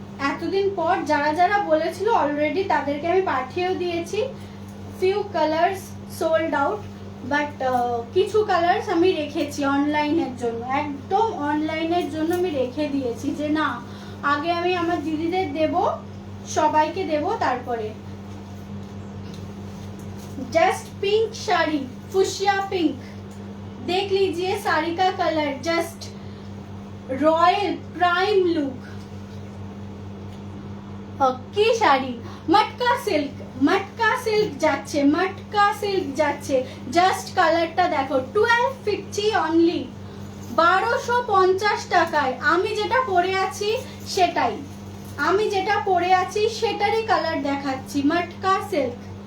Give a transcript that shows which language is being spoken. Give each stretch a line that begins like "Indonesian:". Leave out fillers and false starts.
Bangla: এতদিন পর যারা যারা বলেছিল অলরেডি তাদেরকে আমি পাঠিয়েও দিয়েছি।
English: few colours sold out, but
Bangla: কিছু কালার্স আমি রেখেছি অনলাইনের জন্য, একদম অনলাইনের জন্য আমি রেখে দিয়েছি যে না আগে আমি আমার দিদিদের দেব, সবাইকে দেব তারপরে।
Hindi: Just pink sari, fuchsia pink, देख लीजिए साड़ी का colour, just royal prime look की শাড়ি।
Bangla: মটকা সিল্ক, মটকা সিল্ক যাচ্ছে, মটকা সিল্ক যাচ্ছে, জাস্ট কালারটা দেখো, 1250 অনলি, 1250 টাকায়। আমি যেটা পরে আছি সেটাই, আমি যেটা পরে আছি সেটারই কালার দেখাচ্ছি, মটকা সিল্ক।